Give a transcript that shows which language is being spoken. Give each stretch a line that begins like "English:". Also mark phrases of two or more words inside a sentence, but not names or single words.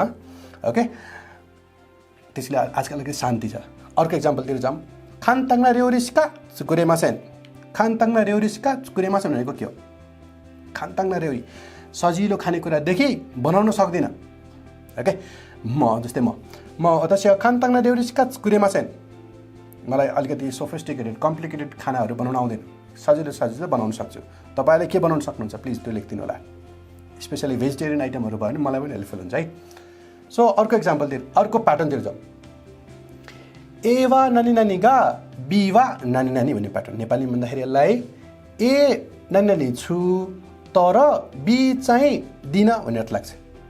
Nepali: ओके, त्यसले आजकल अलिकति शान्ति छ। अर्को एक्जाम्पलतिर जाउँ।
Japanese: 簡単な料理しか作れません. 簡単な料理しか作れません
Nepali: भनेको के हो?
Japanese: 簡単な料理,
Nepali: सजिलो खानेकुरादेखि बनाउन सक्दिनँ। ओके, जस्तै म
Japanese: 私は簡単な料理しか作れません
Nepali: मलाई अलिकति
English: sophisticated complicated
Nepali: खानाहरू बनाउन आउँदैन सजिलो बनाउन सक्छु तपाईले के बनाउन सक्नुहुन्छ प्लिज त्यो लेखिदिनु होला
English: specially vegetarian
Nepali: आइटमहरू भयो भने मलाई पनि हेल्पफुल हुन्छ है सो अर्को एक्जाम्पल दिएर अर्को प्याटर्न दिएर जाउँ
Japanese: Aは何々がBは何々
Nepali: भन्ने प्याटर्न नेपालीमा भन्दाखेरि यसलाई ए नानी नानी छु तर बी चाहिँ दिन भन्ने अर्थ लाग्छ